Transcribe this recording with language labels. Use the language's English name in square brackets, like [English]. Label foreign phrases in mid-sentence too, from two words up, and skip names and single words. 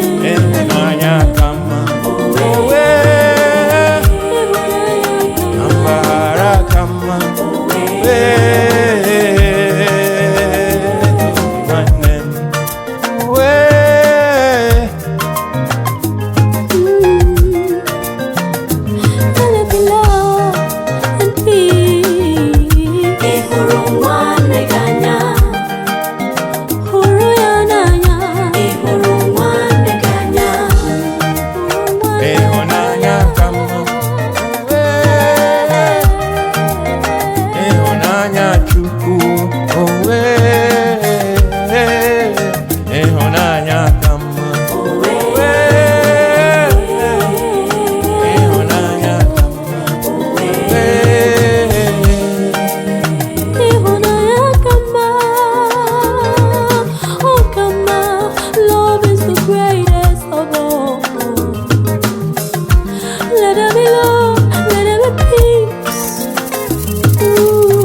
[Igbo] Ịhụnanya ka mma. Amara ka mma. Nwanne m. Uwe. [English] Mm. Let it be love and peace. [Igbo] Ị hụrụ nwanne gị anya. Hụrụ ya n'anya. Ị hụrụ nwanne gị anya. Hụrụ nwanne gị Ịhụnanya anya. ka mma. Ịhụnanya Chukwu, oh, eh, ịhụnanya ka mma. Ịhụnanya ka mma. Ịhụnanya ka mma, ọ ka mma. [English] Love is the greatest of all. Let there be love, let there be peace. Ooh.